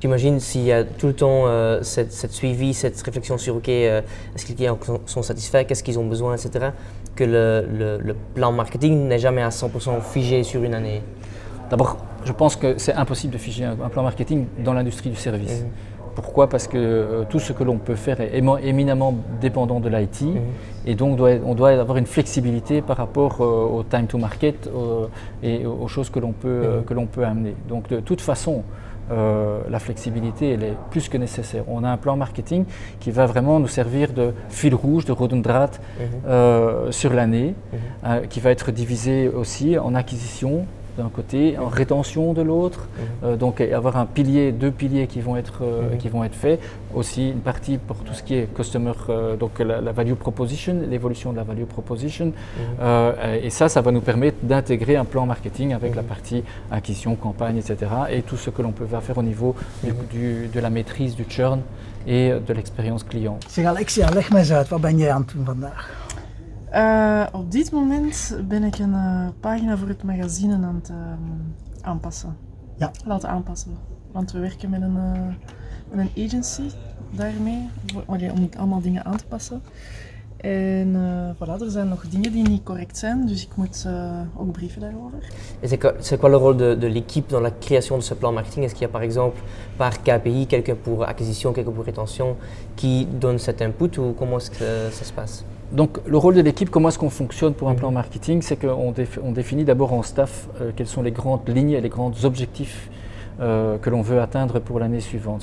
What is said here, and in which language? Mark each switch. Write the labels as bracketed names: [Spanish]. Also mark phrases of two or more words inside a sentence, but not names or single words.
[French] J'imagine s'il y a tout le temps cette suivi, cette réflexion sur est-ce que les clients sont satisfaits, qu'est-ce qu'ils ont besoin, etc., que le plan marketing n'est jamais à 100% figé sur une année. D'abord, je pense que c'est impossible de figer un plan marketing dans l'industrie du service. Pourquoi? Parce que tout ce que l'on peut faire est éminemment dépendant de l'IT et donc on doit avoir une flexibilité par rapport au [English] time to market [French] et aux choses que l'on peut amener. Donc de toute façon, la flexibilité elle est plus que nécessaire. On a un plan marketing qui va vraiment nous servir de fil rouge, [Dutch] de rode draad [French] sur l'année, qui va être divisé aussi en acquisition d'un côté, en rétention de l'autre, donc avoir deux piliers qui vont être faits, aussi une partie pour tout ce qui est customer, donc la [English] value proposition, [French] l'évolution de la [English] value proposition, [French] et ça va nous permettre d'intégrer un plan marketing avec la partie acquisition, campagne, etc. et tout ce que l'on peut faire au niveau de la maîtrise du churn et de l'expérience client. [Dutch] Zeg Alexia, leg mij eens uit, wat ben jij aan het doen vandaag? Op dit moment ben ik een pagina voor het magazine aan het aanpassen. Ja. Laten aanpassen. Want we werken met een agency daarmee, om allemaal dingen aan te passen. En voilà, er zijn nog dingen die niet correct zijn, dus ik moet ook brieven daarover. [French] Et c'est quoi le rôle de l'équipe dans la création de ce plan marketing? Est-ce qu'il y a par exemple par KPI quelqu'un pour acquisition, quelqu'un pour rétention qui donne cet input ou comment est-ce que ça se passe? Donc le rôle de l'équipe, comment est-ce qu'on fonctionne pour un plan marketing? C'est qu'on définit d'abord en staff quelles sont les grandes lignes et les grands objectifs que l'on veut atteindre pour l'année suivante.